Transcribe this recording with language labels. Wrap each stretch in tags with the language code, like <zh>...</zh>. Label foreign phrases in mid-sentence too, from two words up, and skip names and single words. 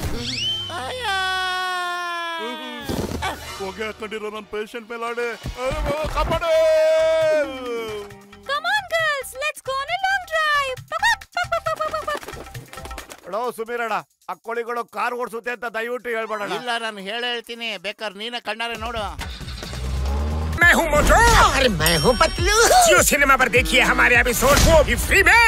<kn>ಹೋಗಿ ಹಾಕೊಂಡಿರೋ ನನ್ನ ಪೇಷಂಟ್ ಮೇಲೆ ಆಡೆ ಕಾಪಾಡು.</kn> <en>Come on girls, let's go on a long drive.</en> <kn>ಸುಮೀರಣ್ಣ, ಆ ಕೋಳಿಗಳು ಕಾರ್ ಓಡಿಸುತ್ತೆ ಅಂತ ದಯವಿಟ್ಟು ಹೇಳ್ಬೇಡ. ಇಲ್ಲ, ನಾನು ಹೇಳ್ತೀನಿ, ಬೇಕಾದ್ರೆ ನೀನೇ ಕಣ್ಣಾರೆ ನೋಡು.</kn> <hi>मैं हूँ मोटू और मैं हूँ पतलू। जियो सिनेमा पर देखिए हमारे एपिसोड को भी फ्री में।</hi>